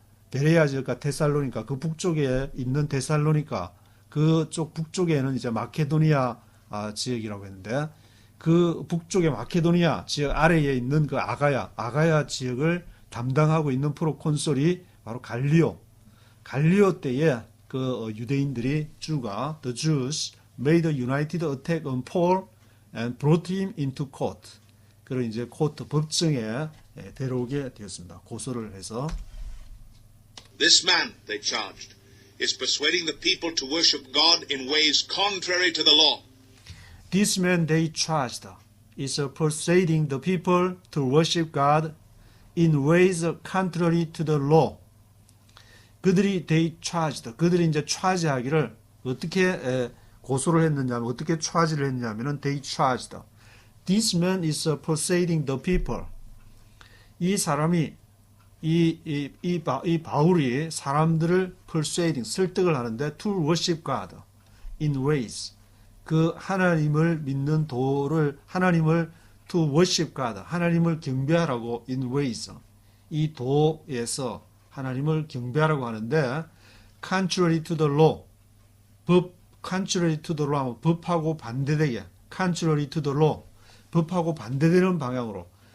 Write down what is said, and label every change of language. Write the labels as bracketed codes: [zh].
[ko] 베레아 지역과 데살로니가 그 북쪽에 있는 데살로니가 그쪽 북쪽에는 이제 마케도니아 지역이라고 했는데 그 북쪽의 마케도니아 지역 아래에 있는 그 아가야 지역을 담당하고 있는 프로콘솔이 바로 갈리오 때에 그 유대인들이 [en] the Jews made a united attack on Paul and brought him into court. [ko] 그를 이제 코트 법정에 데려오게 되었습니다. 고소를 해서 [en] This man, they charged, is persuading the people to worship God in ways contrary to the law. This man they charged is persuading the people to worship God in ways contrary to the law. [ko] 그들이 그들이 이제 차지하기를 어떻게 고소를 했느냐면 어떻게 차지를 했냐면은 [en] they charged. This man is persuading the people. [ko] 이 사람이 이 바울이 사람들을 persuading 설득을 하는데 [en] to worship God in ways [ko] 그 하나님을 믿는 도를 하나님을 [en] to worship God, [ko] 하나님을 경배하라고 in ways, 이 도에서 하나님을 경배하라고 하는데 [en] contrary to the law, [ko] contrary to the law, 법하고 반대되게, contrary to the law, 법하고 반대되는 방향으로